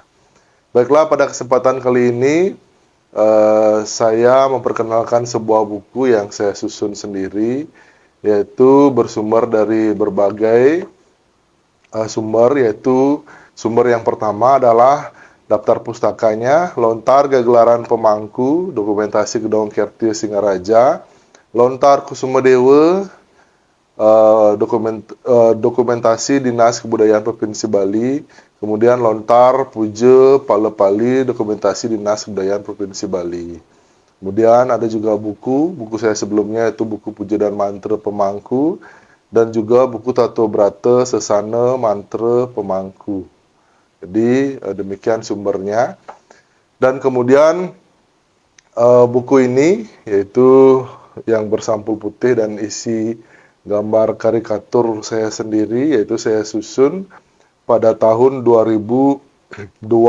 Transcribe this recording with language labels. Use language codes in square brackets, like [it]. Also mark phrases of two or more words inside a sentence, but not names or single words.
[id] Baiklah, pada kesempatan kali ini saya memperkenalkan sebuah buku yang saya susun sendiri, yaitu bersumber dari berbagai sumber, yaitu sumber yang pertama adalah daftar pustakanya Lontar Gegelaran Pemangku, Dokumentasi Gedong Kerti Singaraja, Lontar Kusumadewa, dokumentasi Dinas Kebudayaan Provinsi Bali, kemudian Lontar Puja Palepali, dokumentasi Dinas Kebudayaan Provinsi Bali. Kemudian ada juga buku saya sebelumnya, yaitu buku Puja dan Mantra Pemangku, dan juga buku Tato Brata Sesana Mantra Pemangku. Jadi demikian sumbernya. Dan kemudian buku ini, yaitu yang bersampul putih dan isi gambar karikatur saya sendiri, yaitu saya susun pada tahun 2021.